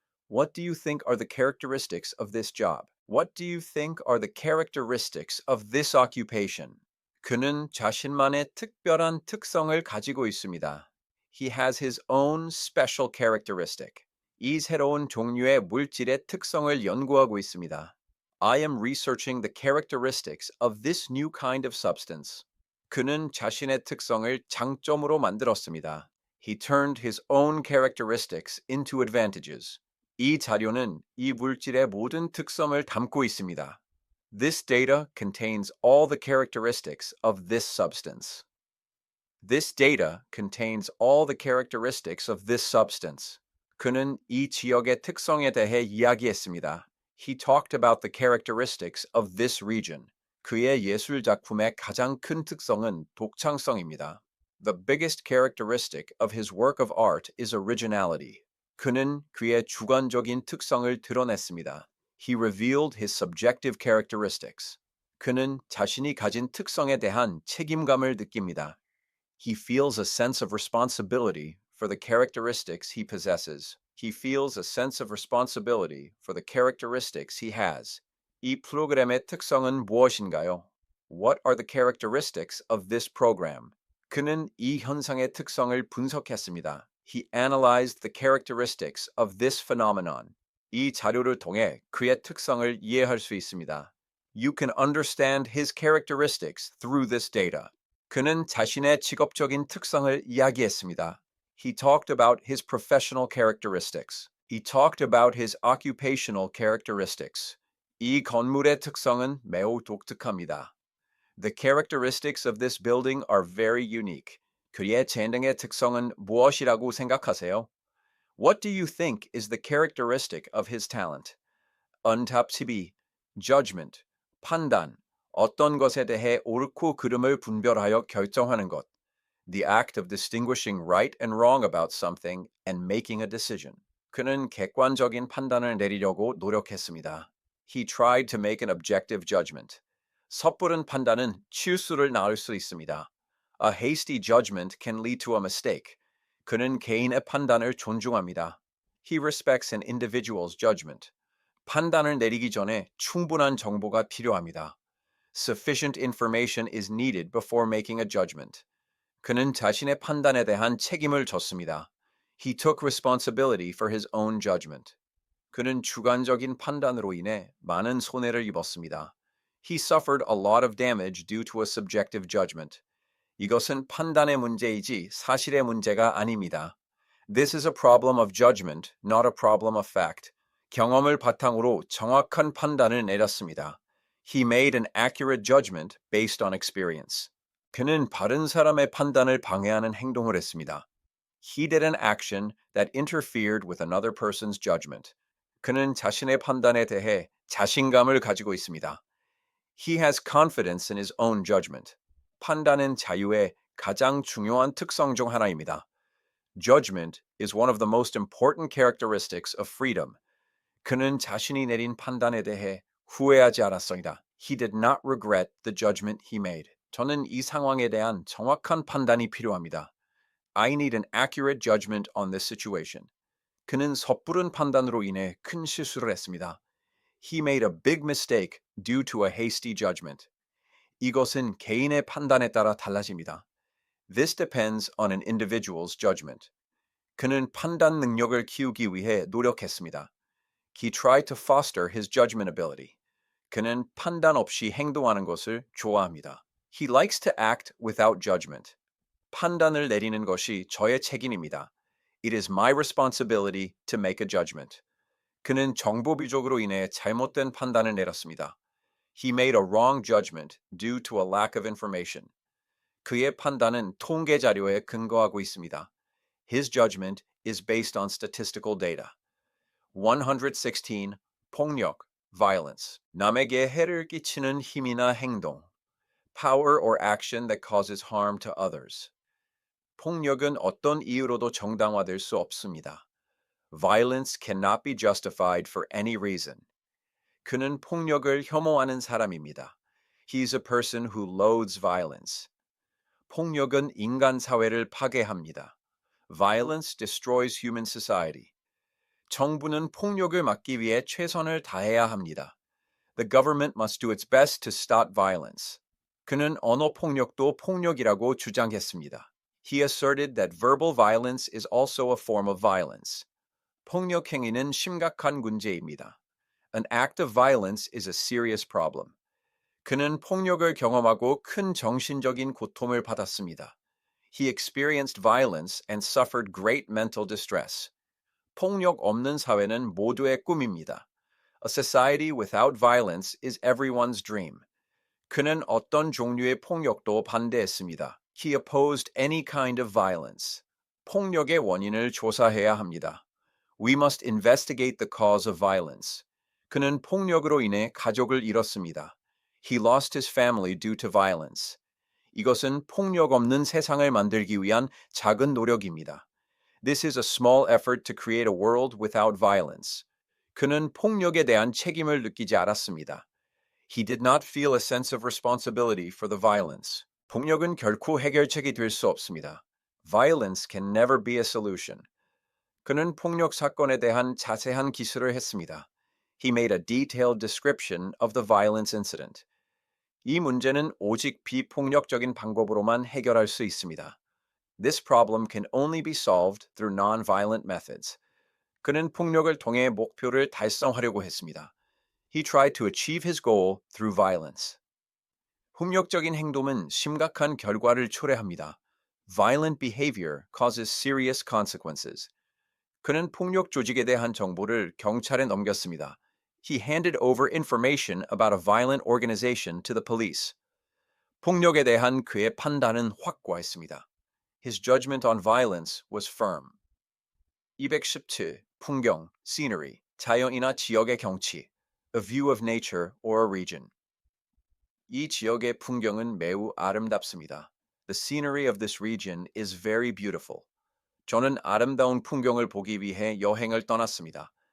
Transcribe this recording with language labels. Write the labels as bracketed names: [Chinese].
[English] What do you think are the characteristics of this job? What do you think are the characteristics of this occupation? [Korean] 그는 자신만의 특별한 특성을 가지고 있습니다. [English] He has his own special characteristic. [Korean] 이 새로운 종류의 물질의 특성을 연구하고 있습니다. [English] I am researching the characteristics of this new kind of substance. [Korean] 그는 자신의 특성을 장점으로 만들었습니다. [English] He turned his own characteristics into advantages. [Korean] 이 자료는 이 물질의 모든 특성을 담고 있습니다. [English] This data contains all the characteristics of this substance. This data contains all the characteristics of this substance. [Korean] 그는 이 지역의 특성에 대해 이야기했습니다. [English] He talked about the characteristics of this region. [Korean] 그의 예술 작품의 가장 큰 특성은 독창성입니다. [English] The biggest characteristic of his work of art is originality. [Korean] 그는 그의 주관적인 특성을 드러냈습니다. [English] He revealed his subjective characteristics. [Korean] 그는 자신이 가진 특성에 대한 책임감을 느낍니다. [English] He feels a sense of responsibility for the characteristics he possesses. He feels a sense of responsibility for the characteristics he has. [Korean] 이 프로그램의 특성은 무엇인가요? [English] What are the characteristics of this program? [Korean] 그는 이 현상의 특성을 분석했습니다. [English] He analyzed the characteristics of this phenomenon. [Korean] 이 자료를 통해 그의 특성을 이해할 수 있습니다. [English] You can understand his characteristics through this data. [Korean] 그는 자신의 직업적인 특성을 이야기했습니다. [English] He talked about his professional characteristics. He talked about his occupational characteristics. [Korean] 이 건물의 특성은 매우 독특합니다. [English] The characteristics of this building are very unique. [Korean] 그의 재능의 특성은 무엇이라고 생각하세요? [English] What do you think is the characteristic of his talent? [Korean] untab시비, judgment, 판단, 어떤 것에 대해 옳고 그름을 분별하여 결정하는 것. [English] The act of distinguishing right and wrong about something and making a decision. [Korean] 그는 객관적인 판단을 내리려고 노력했습니다. [English] He tried to make an objective judgment. [Korean] 섣부른 판단은 실수를 낳을 수 있습니다. [English] A hasty judgment can lead to a mistake. [Korean] 그는 개인의 판단을 존중합니다. [English] He respects an individual's judgment. [Korean] 판단을 내리기 전에 충분한 정보가 필요합니다. [English] Sufficient information is needed before making a judgment. [Korean] 그는 자신의 판단에 대한 책임을 졌습니다. [English] He took responsibility for his own judgment. [Korean] 그는 주관적인 판단으로 인해 많은 손해를 입었습니다. [English] He suffered a lot of damage due to a subjective judgment. [Korean] 이것은 판단의 문제이지 사실의 문제가 아닙니다. [English] This is a problem of judgment, not a problem of fact. [Korean] 경험을 바탕으로 정확한 판단을 내렸습니다. [English] He made an accurate judgment based on experience. [Korean] 그는 바른 사람의 판단을 방해하는 행동을 했습니다. [English] He did an action that interfered with another person's judgment. [Korean] 그는 자신의 판단에 대해 자신감을 가지고 있습니다. [English] He has confidence in his own judgment. [Korean] 판단은 자유의 가장 중요한 특성 중 하나입니다. [English] Judgment is one of the most important characteristics of freedom. [Korean] 그는 자신이 내린 판단에 대해 후회하지 않았습니다. [English] He did not regret the judgment he made. [Korean] 저는 이 상황에 대한 정확한 판단이 필요합니다. [English] I need an accurate judgment on this situation. [Korean] 그는 섣부른 판단으로 인해 큰 실수를 했습니다. [English] He made a big mistake due to a hasty judgment. [Korean] 이것은 개인의 판단에 따라 달라집니다. [English] This depends on an individual's judgment. [Korean] 그는 판단 능력을 키우기 위해 노력했습니다. [English] He tried to foster his judgment ability. [Korean] 그는 판단 없이 행동하는 것을 좋아합니다. [English] He likes to act without judgment. [Korean] 판단을 내리는 것이 저의 책임입니다. [English] It is my responsibility to make a judgment. [Korean] 그는 정보 부족으로 인해 잘못된 판단을 내렸습니다. [English] He made a wrong judgment due to a lack of information. [Korean] 그의 판단은 통계 자료에 근거하고 있습니다. [English] His judgment is based on statistical data. [Korean] 116. 폭력, violence. 남에게 해를 끼치는 힘이나 행동. [English] Power or action that causes harm to others. [Korean] 폭력은 어떤 이유로도 정당화될 수 없습니다. [English] Violence cannot be justified for any reason. [Korean] 그는 폭력을 혐오하는 사람입니다. [English] He's a person who loathes violence. [Korean] 폭력은 인간 사회를 파괴합니다. [English] Violence destroys human society. [Korean] 정부는 폭력을 막기 위해 최선을 다해야 합니다. [English] The government must do its best to stop violence. [Korean] 그는 언어 폭력도 폭력이라고 주장했습니다. [English] He asserted that verbal violence is also a form of violence. [Korean] 폭력 행위는 심각한 문제입니다. [English] An act of violence is a serious problem. [Korean] 그는 폭력을 경험하고 큰 정신적인 고통을 받았습니다. [English] He experienced violence and suffered great mental distress. [Korean] 폭력 없는 사회는 모두의 꿈입니다. [English] A society without violence is everyone's dream. [Korean] 그는 어떤 종류의 폭력도 반대했습니다. [English] He opposed any kind of violence. [Korean] 폭력의 원인을 조사해야 합니다. [English] We must investigate the cause of violence. [Korean] 그는 폭력으로 인해 가족을 잃었습니다. [English] He lost his family due to violence. [Korean] 이것은 폭력 없는 세상을 만들기 위한 작은 노력입니다. [English] This is a small effort to create a world without violence. [Korean] 그는 폭력에 대한 책임을 느끼지 않았습니다. [English] He did not feel a sense of responsibility for the violence. [Korean] 폭력은 결코 해결책이 될 수 없습니다. [English] Violence can never be a solution. [Korean] 그는 폭력 사건에 대한 자세한 기술을 했습니다. [English] He made a detailed description of the violence incident. [Korean] 이 문제는 오직 비폭력적인 방법으로만 해결할 수 있습니다. [English] This problem can only be solved through non-violent methods. [Korean] 그는 폭력을 통해 목표를 달성하려고 했습니다. [English] He tried to achieve his goal through violence. [Korean] 폭력적인 행동은 심각한 결과를 초래합니다. [English] Violent behavior causes serious consequences. [Korean] 그는 폭력 조직에 대한 정보를 경찰에 넘겼습니다. [English] He handed over information about a violent organization to the police. [Korean] 폭력에 대한 그의 판단은 확고했습니다. [English] His judgment on violence was firm. 217. [Korean] 풍경, scenery, 자연이나 지역의 경치, [English] a view of nature or a region. [Korean] 이 지역의 풍경은 매우 아름답습니다. [English] The scenery of this region is very beautiful. [Korean] 저는 아름다운 풍경을 보기 위해 여행을 떠났습니다.